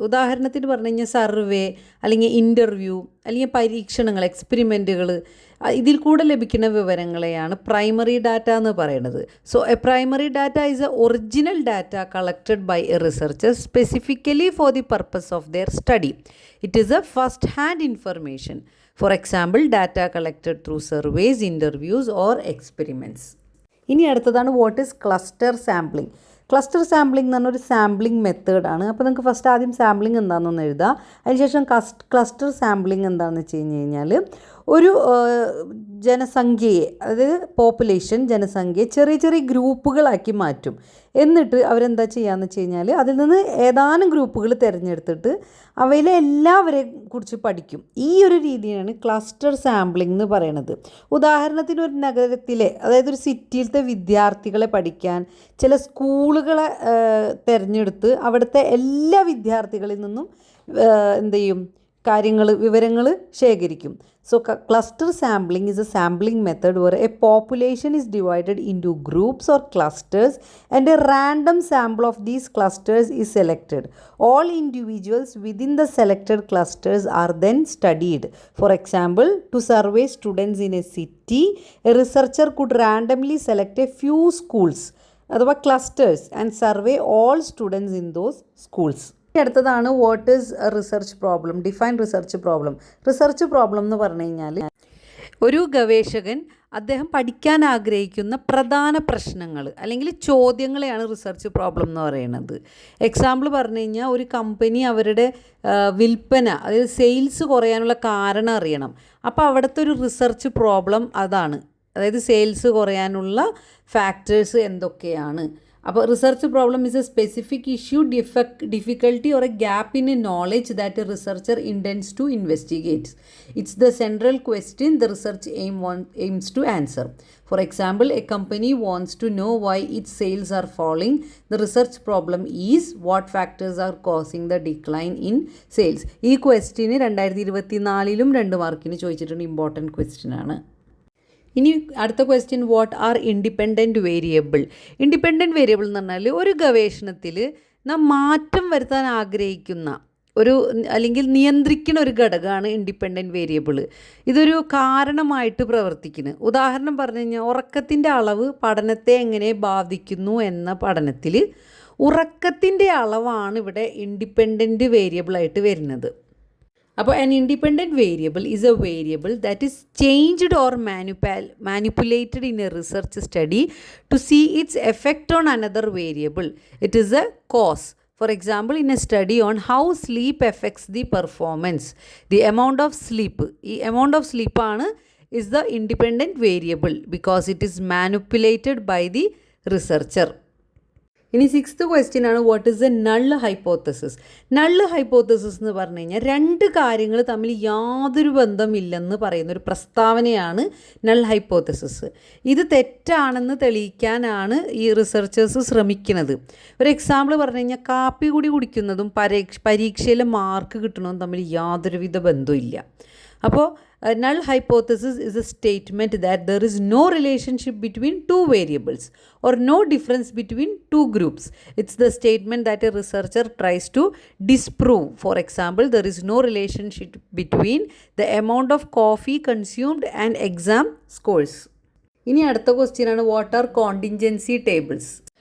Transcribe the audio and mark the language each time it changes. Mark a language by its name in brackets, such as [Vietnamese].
[Malayalam] ഉദാഹരണത്തിന് പറഞ്ഞു കഴിഞ്ഞാൽ സർവേ അല്ലെങ്കിൽ ഇൻ്റർവ്യൂ അല്ലെങ്കിൽ പരീക്ഷണങ്ങൾ, എക്സ്പെരിമെൻറ്റുകൾ, ഇതിൽ കൂടെ ലഭിക്കുന്ന വിവരങ്ങളെയാണ് പ്രൈമറി ഡാറ്റ എന്ന് പറയുന്നത്. [English] So a primary data is a original data collected by a researcher specifically for the purpose of their study. It is a first hand information. For example, data collected through surveys, interviews or experiments. [Malayalam] ഇനി അടുത്തതാണ് [English] What is cluster sampling. [Malayalam] Cluster sampling എന്ന് പറഞ്ഞൊരു sampling മെത്തേഡാണ്. അപ്പോൾ നിങ്ങൾക്ക് first ആദ്യം sampling എന്താണെന്നൊന്ന് എഴുതുക. അതിനുശേഷം ക്ലസ്റ്റർ സാമ്പിളിംഗ് എന്താണെന്ന് വെച്ച് കഴിഞ്ഞാൽ ഒരു ജനസംഖ്യയെ, അതായത് പോപ്പുലേഷൻ, ജനസംഖ്യയെ ചെറിയ ചെറിയ ഗ്രൂപ്പുകളാക്കി മാറ്റും. എന്നിട്ട് അവരെന്താ ചെയ്യുകയെന്ന് വെച്ച് കഴിഞ്ഞാൽ അതിൽ നിന്ന് ഏതാനും ഗ്രൂപ്പുകൾ തിരഞ്ഞെടുത്തിട്ട് അവയിലെ എല്ലാവരെ കുറിച്ച് പഠിക്കും. ഈ ഒരു രീതിയാണ് ക്ലസ്റ്റർ സാമ്പിളിംഗ് എന്ന് പറയുന്നത്. ഉദാഹരണത്തിന് ഒരു നഗരത്തിലെ, അതായത് ഒരു സിറ്റിയിലത്തെ വിദ്യാർത്ഥികളെ പഠിക്കാൻ ചില സ്കൂളുകളെ തിരഞ്ഞെടുത്ത് അവിടുത്തെ എല്ലാ വിദ്യാർത്ഥികളിൽ നിന്നും എന്ത് ചെയ്യും, വിവരങ്ങൾ ശേഖരിക്കും. [English] So cluster sampling is a sampling method where a population is divided into groups or clusters and a random sample of these clusters is selected. All individuals within the selected clusters are then studied. For example, to survey students in a city, a researcher could randomly select a few schools, [Malayalam] അഥവാ [English] clusters, and survey all students in those schools. അടുത്തതാണ് what is research problem. Define research problem. [Malayalam] Research problem എന്ന് പറഞ്ഞു കഴിഞ്ഞാൽ ഒരു ഗവേഷകൻ അദ്ദേഹം പഠിക്കാൻ ആഗ്രഹിക്കുന്ന പ്രധാന പ്രശ്നങ്ങൾ അല്ലെങ്കിൽ ചോദ്യങ്ങളെയാണ് റിസർച്ച് പ്രോബ്ലം എന്ന് പറയുന്നത്. എക്സാമ്പിൾ പറഞ്ഞു കഴിഞ്ഞാൽ ഒരു കമ്പനി അവരുടെ വിൽപ്പന, അതായത് സെയിൽസ് കുറയാനുള്ള കാരണം അറിയണം. അപ്പോൾ അവിടുത്തെ ഒരു റിസർച്ച് പ്രോബ്ലം അതാണ്, അതായത് സെയിൽസ് കുറയാനുള്ള ഫാക്ടേഴ്സ് എന്തൊക്കെയാണ്. [English] അപ്പോൾ research problem is a specific issue, difficulty or a gap in a knowledge that a researcher intends to investigate. It's the central question the research aims to answer. For example, a company wants to know why its sales are falling. The research problem is what factors are causing the decline in sales. [Malayalam] ഈ question 2024 2 മാർക്കിന് ചോദിച്ചിട്ടുണ്ട്. Important question ആണ്. ഇനി അടുത്ത question, [English] What are independent variable. [Malayalam] Independent variable എന്ന് പറഞ്ഞാൽ ഒരു ഗവേഷണത്തിൽ നാം മാറ്റം വരുത്താൻ ആഗ്രഹിക്കുന്ന അല്ലെങ്കിൽ നിയന്ത്രിക്കുന്ന ഒരു ഘടകമാണ് ഇൻഡിപെൻഡൻറ്റ് വേരിയബിൾ. ഇതൊരു കാരണമായിട്ട് പ്രവർത്തിക്കുന്നു. ഉദാഹരണം പറഞ്ഞു കഴിഞ്ഞാൽ ഉറക്കത്തിൻ്റെ അളവ് പഠനത്തെ എങ്ങനെ ബാധിക്കുന്നു എന്ന പഠനത്തിൽ ഉറക്കത്തിൻ്റെ അളവാണ് ഇവിടെ ഇൻഡിപെൻഡൻറ്റ് വേരിയബിളായിട്ട് വരുന്നത്. [English] അപ്പോൾ an independent variable is a variable that is changed or manipulated in a research study to see its effect on another variable. It is a cause. For example, in a study on how sleep affects the performance, the amount of sleep, amount of sleep is the independent variable because it is manipulated by the researcher. [Malayalam] ഇനി 6th question ആണ്, [English] What is a null hypothesis. [Malayalam] Null hypothesis എന്ന് പറഞ്ഞു കഴിഞ്ഞാൽ രണ്ട് കാര്യങ്ങൾ തമ്മിൽ യാതൊരു ബന്ധമില്ലെന്ന് പറയുന്ന ഒരു പ്രസ്താവനയാണ് നൾ ഹൈപ്പോത്തസിസ്. ഇത് തെറ്റാണെന്ന് തെളിയിക്കാനാണ് ഈ റിസർച്ചേഴ്സ് ശ്രമിക്കുന്നത്. ഒരു എക്സാമ്പിൾ പറഞ്ഞു കഴിഞ്ഞാൽ കാപ്പി കൂടി കുടിക്കുന്നതും പരീക്ഷയിലെ മാർക്ക് കിട്ടുന്നതും തമ്മിൽ യാതൊരുവിധ ബന്ധമില്ല. [English] അപ്പോൾ null hypothesis is a statement that there is no relationship between two variables or no difference between two groups. It's the statement that a researcher tries to disprove. For example, there is no relationship between the amount of coffee consumed and exam scores. [Malayalam] ഇനി അടുത്ത question ആണ്, what are കോണ്ടിൻജൻസി tables.